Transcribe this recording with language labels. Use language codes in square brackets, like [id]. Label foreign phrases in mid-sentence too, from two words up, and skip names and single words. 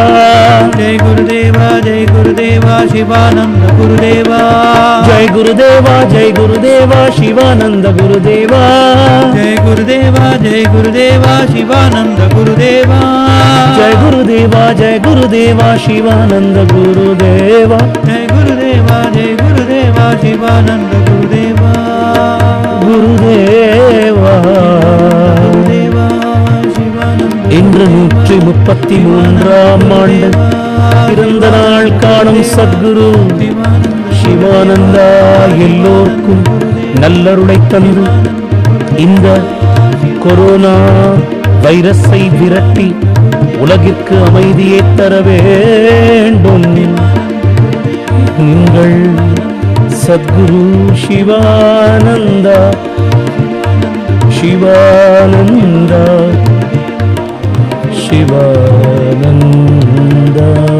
[sa] जय गुरुदेव जय गुरुदेव शिवानन्द गुरुदेव जय गुरुदेव जय गुरुदेव शिवानन्द गुरुदेव जय गुरुदेव जय गुरुदेव शिवानन्द गुरुदेव जय गुरुदेव जय गुरुदेव शिवानन्द गुरुदेव जय गुरुदेव जय गुरुदेव शिवानन्द गुरुदेव குருதேவா गुरुदेव शिवानन्द [ta] இன்று 133ஆம் ஆண்டு பிறந்த நாள் காணும் சத்குரு சிவானந்தா எல்லோருக்கும் நல்லருளை தந்து இந்த கொரோனா வைரஸை விரட்டி உலகிற்கு அமைதியை தர வேண்டும். நீங்கள் சத்குரு சிவானந்தா சிவானந்தா சிவானந்தா.